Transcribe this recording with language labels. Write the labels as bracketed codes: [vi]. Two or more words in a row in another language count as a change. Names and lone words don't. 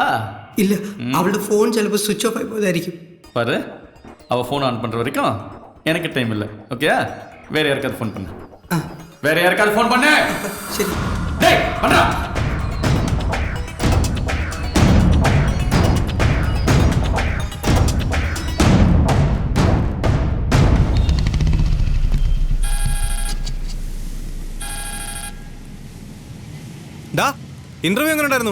[ml] ഇല്ല, അവളുടെ ഫോൺ ചിലപ്പോൾ [en] switch off [ml] ആയി പോയതായിരിക്കും. [ta] பாரு, அவ [en] phone on [ta] பண்ற வரைக்கும் எனக்கு டைம் இல்லை. ஓகே, வேற யாருக்காவது ஃபோன் பண்ணு. வேற யாருக்காவது ஃபோன் பண்ணு. [ml] ശരി. [ta] டேய் பண்றா. [ml] ഇന്റർവ്യൂ എങ്ങനെ ഉണ്ടായിരുന്നു?